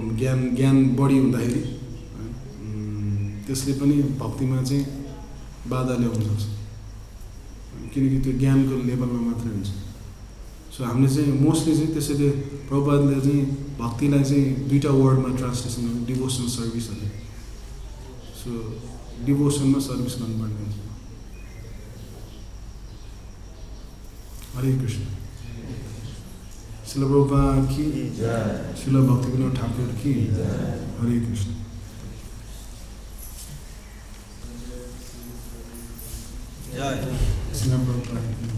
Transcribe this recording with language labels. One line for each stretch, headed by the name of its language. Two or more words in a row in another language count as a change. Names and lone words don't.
Nepali: ज्ञान बढी हुँदाखेरि त्यसले पनि भक्तिमा चाहिँ बाधा ल्याउन सक्छ, किनकि त्यो ज्ञानको लेभलमा मात्रै हुन्छ। सो हामीले चाहिँ मोस्टली चाहिँ त्यसैले प्रभुपादले चाहिँ भक्तिलाई चाहिँ 2टा वर्डमा ट्रान्सलेसन गर्नु,
English: devotion service
Nepali: अरे। सो डिभोसनमा सर्भिस गर्नुपर्ने हुन्छ। हरे कृष्ण।
Hindi: शिल प्रभुपाद की जय, शिल भक्तिविनोद ठाकुर की जय।
Nepali: हरे कृष्ण। जय शिल प्रभुपाद।